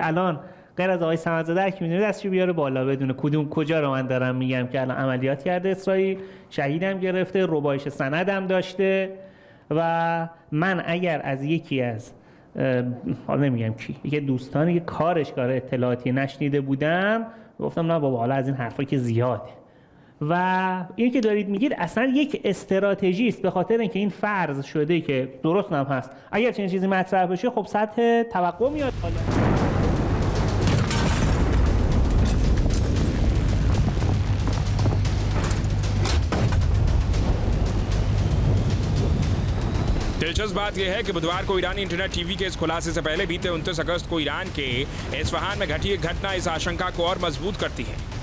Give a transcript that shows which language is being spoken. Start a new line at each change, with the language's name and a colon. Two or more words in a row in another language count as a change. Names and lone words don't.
Persian: الان غیر از آقای صمدزاده هر کی میدونه دستشو بیاره بالا بدونه کجا رو من دارم میگم که الان عملیات کرده اسرائیل، شهیدم گرفته، ربایش سندم داشته و من اگر از یکی از حالا نمیگم کی یکی دوستانی که کارش کار اطلاعاتی نشنیده بودم گفتم نه بابا حالا از این حرفا که زیاده و این که دارید میگید اصلا یک استراتژی است، به خاطر اینکه این فرض شده که درست هم هست اگر چنین چیزی مطرح بشه خب سطح توقع میاد بالا.
Hindi: दिलचस्प बात यह है कि बुधवार को ईरानी इंटरनेट टीवी के इस खुलासे से पहले बीते 29 अगस्त को ईरान के इस्फहान में घटी एक घटना इस आशंका को और मजबूत करती है।